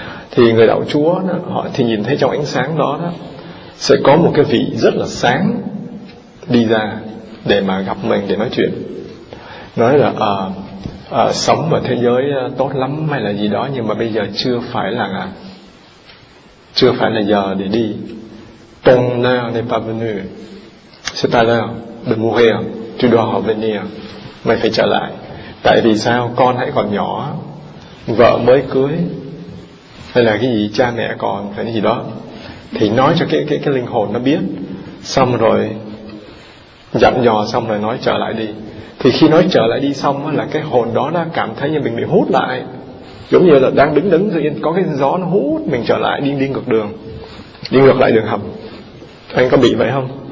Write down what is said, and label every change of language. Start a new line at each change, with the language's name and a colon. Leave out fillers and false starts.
Vietnamese: Thì người đạo Chúa đó, họ thì nhìn thấy trong ánh sáng đó, đó sẽ có một cái vị rất là sáng đi ra để mà gặp mình để nói chuyện, nói là sống ở thế giới tốt lắm hay là gì đó, nhưng mà bây giờ chưa phải là chưa phải là giờ để đi.
French: Ton heure n'est pas venue. C'est pas l'heure de mourir. Tu dois revenir.
Vietnamese: Mày phải trở lại. Tại vì sao? Con hãy còn nhỏ, vợ mới cưới, hay là cái gì cha mẹ còn cái gì đó, thì nói cho cái linh hồn nó biết, xong rồi dặn dò xong rồi nói trở lại đi. Thì khi nói trở lại đi xong là cái hồn đó nó cảm thấy như mình bị hút lại, giống như là đang đứng đứng tự nhiên có cái gió nó hút mình trở lại, đi ngược đường, đi ngược lại đường hầm. Anh có bị vậy không?